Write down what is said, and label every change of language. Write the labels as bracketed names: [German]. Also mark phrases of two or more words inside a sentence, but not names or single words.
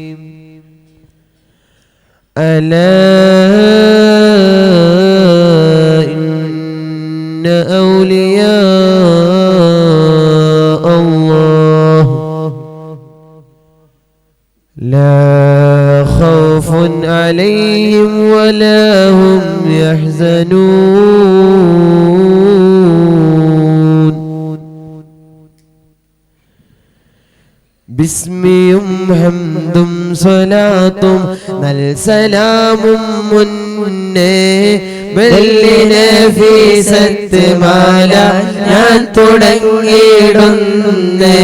[Arabic] ألا إن أولياء الله لا خوف عليهم ولا هم يحزنون. [Malayalam] ബിസ്മിയും ഹംദും സ്വലാത്തും നൽ സലാമും മുന്നേ ബല്ലിനെ ഫീസത്ത് മാല ഞാൻ തുടങ്ങിയിടുന്നേ.